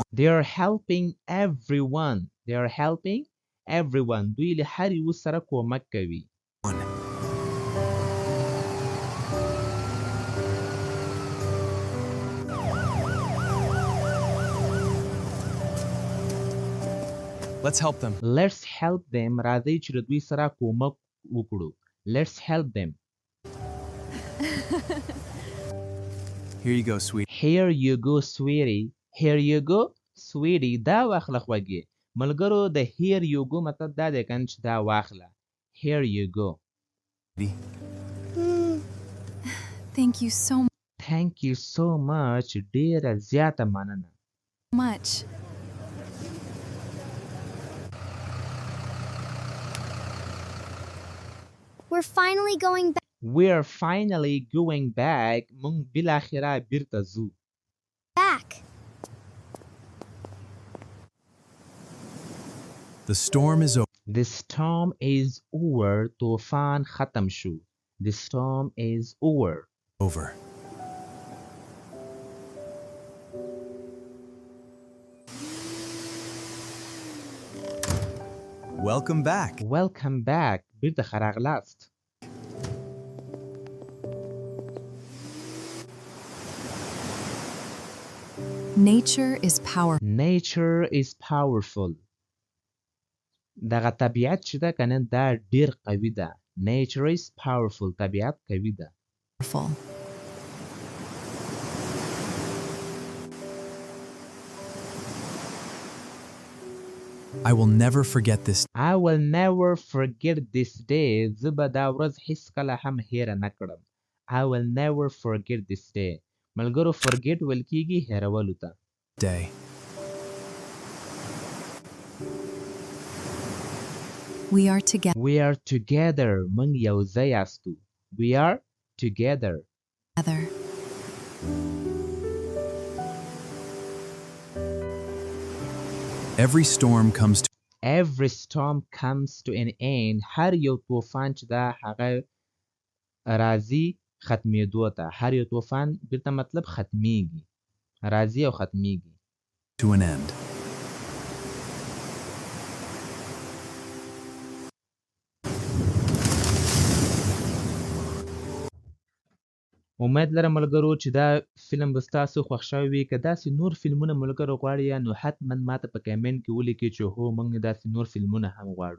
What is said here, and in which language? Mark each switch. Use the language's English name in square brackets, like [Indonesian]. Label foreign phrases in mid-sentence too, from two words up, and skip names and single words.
[English] They are helping everyone. They are helping everyone. [Pashto] دوی له هر یو سره کومک کوي. [English] Let's help them. Let's help them. [Pashto] راځئ چې له دوی سره کومک وکړو. [English] Let's help them. Here you go, sweet. Here you go, sweetie. Here you go, sweetie. [Pashto] دا واخله خوږې. ملګرو د [English] here you go [Pashto] مطلب دا دی کنه چې دا واخله. [English] Here you go. Thank you so Thank you so much. [Pashto] ډیره زیاته مننه. [English] much. We're finally going back. We're finally going back. [Pashto] مونږ بالاخره بیرته ځو. [English] The storm is The storm is over. [Pashto] طوفان ختم شو. [English] The storm is over. over. Welcome back. Welcome back. [Pashto] بیرته ښه راغلاست. [English] Nature is powerful. Nature is powerful. [Pashto] دغه طبیعت چې ده کنه دا ډیر قوي ده. [English] Nature is powerful. [Pashto] طبیعت قوي ده. [English] I will never forget this. I will never forget this day. [Pashto] زه به دا ورځ هیڅکله هم هیره نه کړم. [English] I will never forget this day. [Pashto] ملګرو forget ویل کیږي هیرولو ته. [English] Day. We are together. We are together. [Pashto] موږ یو ځای یاستو. [English] We are together. Every storm comes to Every storm comes to an end. [Pashto] هر یو طوفان چې دا هغه راځي ختمېدو ته. هر یو طوفان بیرته مطلب ختمیږي. راځي او ختمیږي. [English] to an end. [Pashto] امید لرم ملګرو چې دا فلم به ستاسو خوښ شوی وي. که داسې نور فلمونه ملګرو غواړئ نو حتما ماته په کمنټ کې ولیکئ چې هو موږ داسې نور فلمونه هم غواړو.